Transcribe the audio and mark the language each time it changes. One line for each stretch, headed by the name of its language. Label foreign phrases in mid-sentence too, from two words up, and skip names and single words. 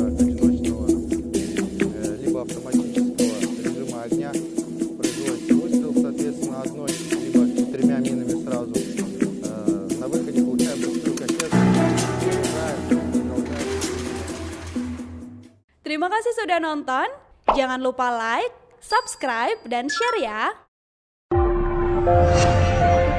Russian: одиночного либо автоматического режима огня производится выстрел, соответственно, одной либо тремя минами сразу. На выходе получаем пустую кассету, заряжаем, продолжаем.
Indonesian: Terima kasih sudah nonton. Jangan lupa like, subscribe, dan share ya.